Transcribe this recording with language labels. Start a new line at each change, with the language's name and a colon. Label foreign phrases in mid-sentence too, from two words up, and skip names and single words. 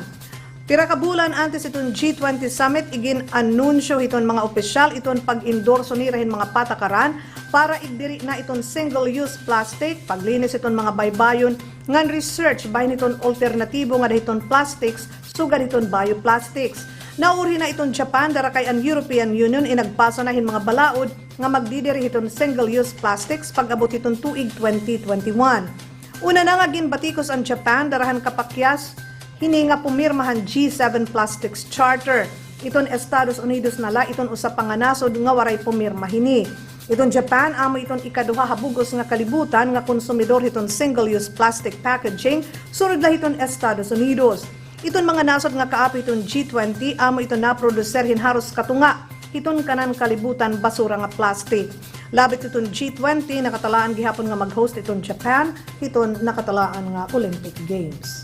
Waray: Pira ka bulan antes iton G20 summit igin anunsyo iton mga opisyal iton pag-endorso ni rahin mga patakaran para igdiri na iton single-use plastic, paglinis iton mga baybayon ngan research bahin iton alternatibo nga dahiton plastics sugad iton bioplastics. Nauri na iton Japan dara kay ang European Union inagpaso na hin mga balaod nga magdidiri iton single-use plastics pag-abot iton tuig 2021. Una na nga ginbatikos ang Japan darahan kapakyas hini nga pumirmahan G7 Plastics Charter. Iton Estados Unidos nala iton usa pa nga nasod nga waray pumirma hini. Iton Japan amo iton ikaduha habugos nga kalibutan nga konsumidor iton single-use plastic packaging sunod la iton Estados Unidos. Iton mga nasod nga kaapi iton G20 amo iton na-producer hinharos katunga iton kanan kalibutan basura nga plastic. Labit iton G20 nakatalaan gihapon nga mag-host iton Japan iton nakatalaan nga Olympic Games.